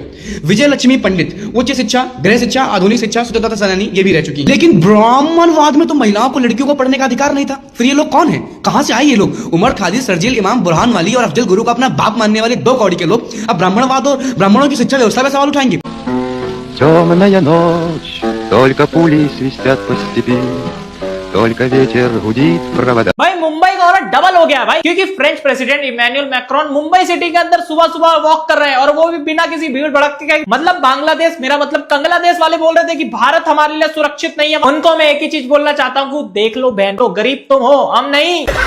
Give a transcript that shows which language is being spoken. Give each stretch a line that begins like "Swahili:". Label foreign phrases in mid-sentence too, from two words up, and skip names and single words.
Hindi: विजय लक्ष्मी पंडित उच्च शिक्षा, गृह शिक्षा, आधुनिक शिक्षा, स्वतंत्रता सेनानी ये भी रह चुकी है। लेकिन ब्राह्मणवाद में तो महिलाओं को, लड़कियों को पढ़ने का अधिकार नहीं था। फिर ये लोग कौन है, कहां से आए ये लोग? उमर खादी, शर्जील इमाम, बुरहान वाली और अफजल गुरु को अपना बाप मानने वाले दो कौड़ी के लोग अब ब्राह्मणवाद और ब्राह्मणों की शिक्षा व्यवस्था पर सवाल उठाएंगे।
Russian: Темная ночь, только пули свистят по степи, только ветер гудит провода।
Hindi: भाई मुंबई का और डबल हो गया भाई, क्योंकि
English: French President
Hindi: इमैनुअल मैक्रोन मुंबई सिटी के अंदर सुबह सुबह वॉक कर रहे हैं और वो भी बिना किसी भीड़ भड़कते के। मतलब बांग्लादेश, मेरा मतलब कंगलादेश वाले बोल रहे थे कि भारत हमारे लिए सुरक्षित नहीं है। उनको मैं एक ही चीज बोलना चाहता हूँ, देख लो बहन, तो गरीब तुम हो, हम नहीं।